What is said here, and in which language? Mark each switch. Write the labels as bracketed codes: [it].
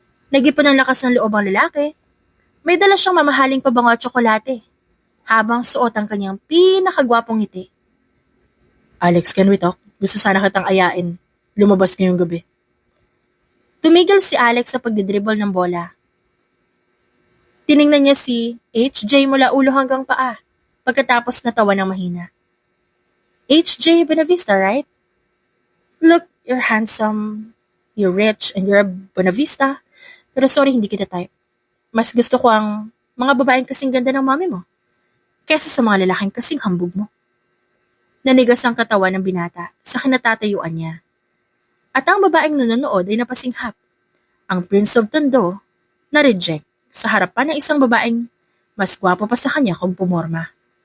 [tl] Nag-ipon ng lakas ng loob ang lalaki. May dala siyang mamahaling pabango at tsokolate, habang suot ang kanyang pinakagwapong ngiti. Alex, [en] can we talk? [tl] Gusto sana kitang ayain. Lumabas ngayong gabi. Tumigil si Alex sa pagdidribble ng bola. Tiningnan niya si HJ mula ulo hanggang paa, pagkatapos natawa ng mahina. [en] HJ Buenavista, right? Look, you're handsome, you're rich, and you're a Buenavista. [tl] Pero sorry, hindi kita type. Mas gusto ko ang mga babaeng kasing ganda ng mami mo, kesa sa mga lalaking kasing hambog mo. Nanigas ang katawan ng binata sa kinatatayuan niya. At ang babaeng nanonood ay napasinghap. Ang Prince of Tondo na-reject sa harapan ng isang babaeng mas gwapo pa sa kanya kung pumorma.